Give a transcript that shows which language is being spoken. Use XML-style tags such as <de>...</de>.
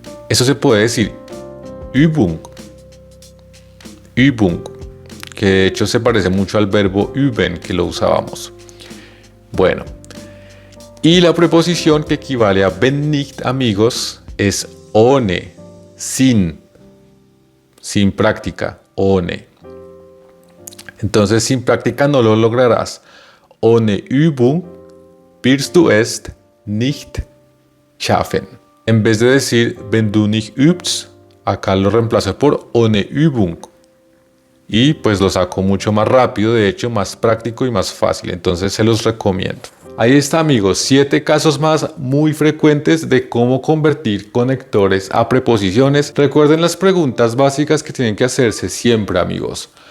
<es>Eso se puede decir Übung. Übung, que de hecho se parece mucho al verbo üben que lo usábamos. Bueno, y la preposición que equivale a wenn nicht, amigos, es ohne, sin práctica, ohne. Entonces, sin práctica no lo lograrás.</es> <de>Ohne Übung wirst du es nicht schaffen.</de> <es>En vez de decir</es> <de>wenn du nicht übst,</de> <es>Acá lo reemplazo por</es> <de>ohne Übung.</de> <es>Y pues lo saco mucho más rápido, de hecho más práctico y más fácil. Entonces se los recomiendo. Ahí está, amigos, 7 casos más muy frecuentes de cómo convertir conectores a preposiciones. Recuerden las preguntas básicas que tienen que hacerse siempre, amigos.</es>